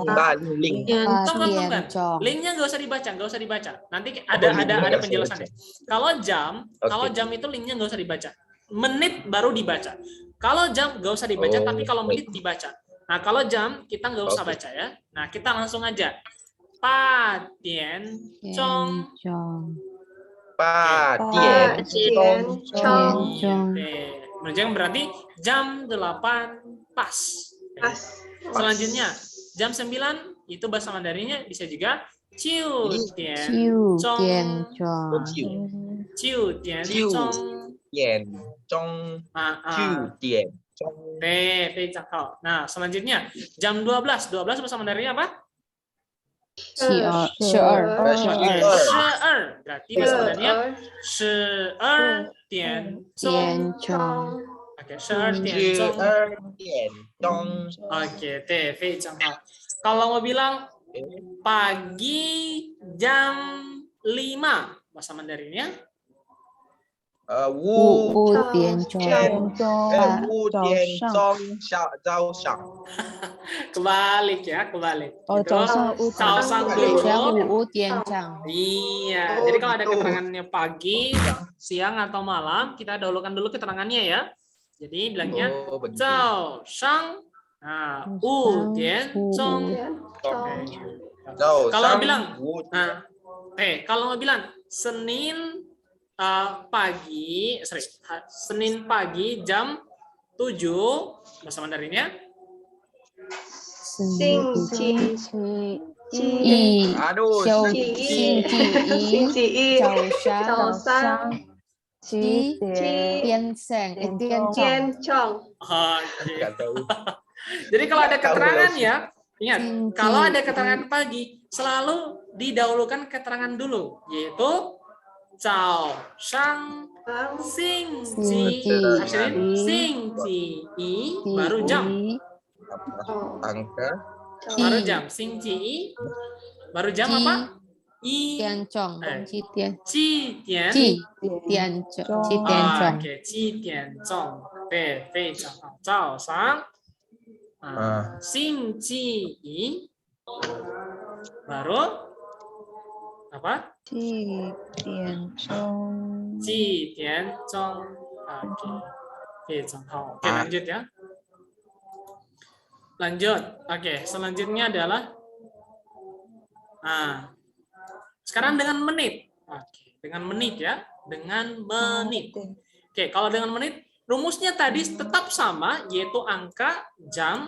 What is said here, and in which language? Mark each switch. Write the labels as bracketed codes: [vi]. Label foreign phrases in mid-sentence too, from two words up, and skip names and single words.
[id] Tunggu. Linknya nggak usah dibaca. Nanti ada penjelasannya. Kalau jam itu linknya nggak usah dibaca. Menit baru dibaca. Kalau jam nggak usah dibaca, tapi kalau menit dibaca. Nah, kalau jam kita nggak usah baca ya. Nah, kita langsung aja. [zh] 八点钟. 八点钟. [id] Menunjukkan berarti jam 8 pas. Selanjutnya jam 9 itu bahasa Mandarinnya bisa juga [zh] 九点钟. 九点钟. 点钟。九点钟. [id] Nah, selanjutnya jam 12 bahasa Mandarinnya apa? Berarti bahasa Mandarinnya 12 点钟. Oke, 12点钟. Oke, [zh] 非常好. [id] Kalau mau bilang pagi jam 5 bahasa Mandarinnya [zh] 5 点钟早上 [id] kebalik.早上 dulu. Iya, jadi kalau ada keterangannya pagi, siang atau malam, kita dahulukan dulu keterangannya ya. Jadi bilangnya [zh] 早上 5点钟. [id] Kalau bilang kalau mau bilang Senin pagi jam 7 bahasa Mandarinnya Aduh, [zh] 星期一早上天中 [id] nggak tahu. Jadi kalau ada keterangan ya, ingat, kalau ada keterangan pagi selalu didahulukan keterangan dulu, yaitu [zh] 早上星期一 [id] baru jam. Angka Baru jam. 星期一 baru jam apa? [zh] 七点钟. 对，非常好。早上星期一 [id] baru apa? [zh] 7 点钟. Oke. 非常好. [id] Oke, lanjut ya. Lanjut. Oke, selanjutnya adalah sekarang dengan menit. Oke, dengan menit ya. Dengan menit. Oke, kalau dengan menit rumusnya tadi tetap sama, yaitu angka, jam.